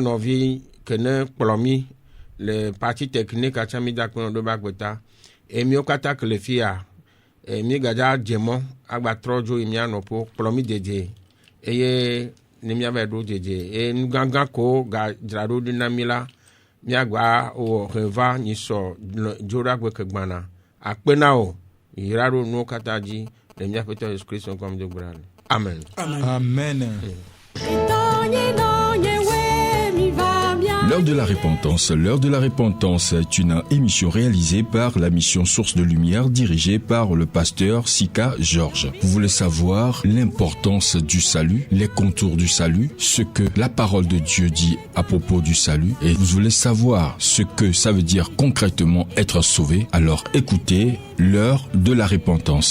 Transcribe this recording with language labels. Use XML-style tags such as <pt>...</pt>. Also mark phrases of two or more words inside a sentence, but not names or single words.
<ee>nɔvi kene kplɔ mi le</ee> <fr>parti technique</fr> <ee>atsã mi da akpenawo ɖo va gbeta míawo katã ke le fia mi gadza dze mɔ agba trɔ dzo yi mía nɔƒewo kplɔ mi dede eye ne míava ɖo dede eye nu gãgã ko gadzra ɖo ɖi na mi la míagba wɔ heva nyisɔ dzo ɖa gbe ke gbana akpenawo yra ɖo nuwo katã dzi le míaƒe Tɔ Yesu Kristo ŋkɔ me do gbe ɖa le amen amen.</ee> <fr>L'heure de la repentance est une émission réalisée par la mission Source de Lumière dirigée par le pasteur Sika Georges. Vous voulez savoir l'importance du salut, les contours du salut, ce que la parole de Dieu dit à propos du salut et vous voulez savoir ce que ça veut dire concrètement être sauvé, alors écoutez l'heure de la repentance.</fr>